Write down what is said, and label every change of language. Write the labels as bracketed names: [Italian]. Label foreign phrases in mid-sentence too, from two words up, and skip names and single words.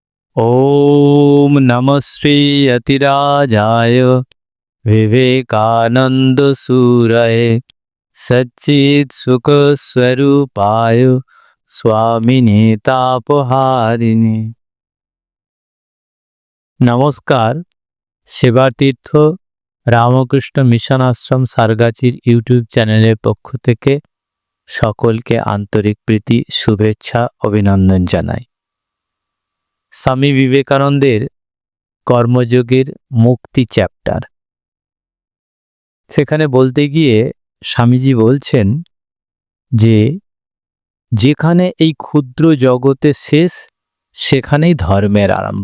[Sanskrit] ओम नमः श्री यतिराजाय विवेकानंद सूरये सच्चित् सुख स्वरूपाय स्वामिने तापहारिणे। [Bangla] নমস্কার, সেবাতীর্থ রামকৃষ্ণ মিশন আশ্রম সারগাছির ইউটিউব চ্যানেলের পক্ষ থেকে সকলকে আন্তরিক প্রীতি, শুভেচ্ছা, অভিনন্দন জানাই। স্বামী বিবেকানন্দের কর্মযোগের মুক্তি চ্যাপ্টার, সেখানে বলতে গিয়ে স্বামীজি বলছেন যে যেখানে এই ক্ষুদ্র জগতে শেষ, সেখানেই ধর্মের আরম্ভ।